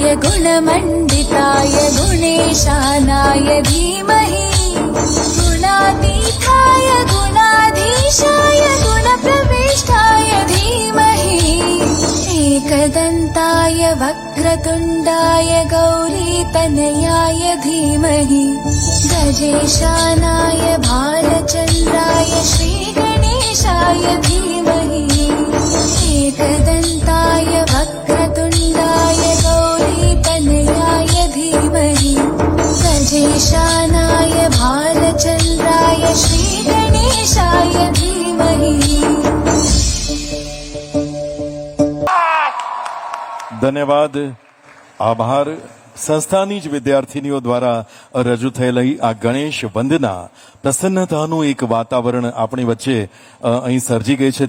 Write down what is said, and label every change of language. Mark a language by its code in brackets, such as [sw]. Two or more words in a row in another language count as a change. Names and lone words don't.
[sa] गुणमण्डिताय गुणेशानाय धीमहि गुणातीताय गुणाधीशाय गुणप्रविष्टाय धीमहि एकदन्ताय वक्रतुण्डाय गौरीतनयाय धीमहि गजेशानाय भालचन्द्राय श्रीगणेशाय धीमहि एकदन्ताय वक्रतुण्डाय गौरीतनयाय धीमहि गजेशानाय भालचन्द्राय श्रीगणेशाय धीमहि। [gu] ધન્યવાદ, આભાર. સંસ્થાની જ વિદ્યાર્થીનીઓ દ્વારા રજૂ થયેલી આ ગણેશ વંદના પ્રસન્નતાનું એક વાતાવરણ આપણી વચ્ચે અહીં સર્જી ગઈ છે.